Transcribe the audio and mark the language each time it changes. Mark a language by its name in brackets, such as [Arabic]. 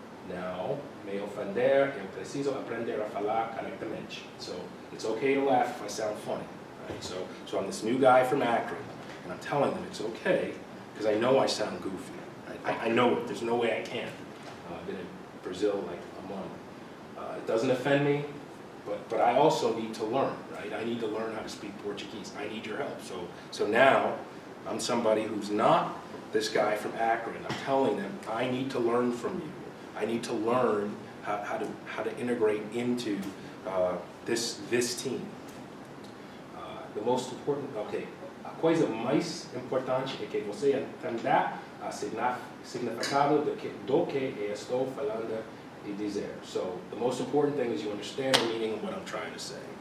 [Portuguese] Não me ofender, eu preciso aprender a falar corretamente. [English] So it's okay to laugh if I sound funny. Right? So I'm this new guy from Akron, and I'm telling them it's okay because I know I sound goofy. I know it. There's no way I can't. I've been in Brazil like a month. It doesn't offend me, but I also need to learn, right? I need to learn how to speak Portuguese. I need your help. So now I'm somebody who's not this guy from Akron. I'm telling them I need to learn from you. I need to learn how to integrate into this team. The most important, okay, [Portuguese] a coisa mais importante é que você entenda o significado do que estou falando e dizer. [English] So the most important thing is you understand the meaning of what I'm trying to say.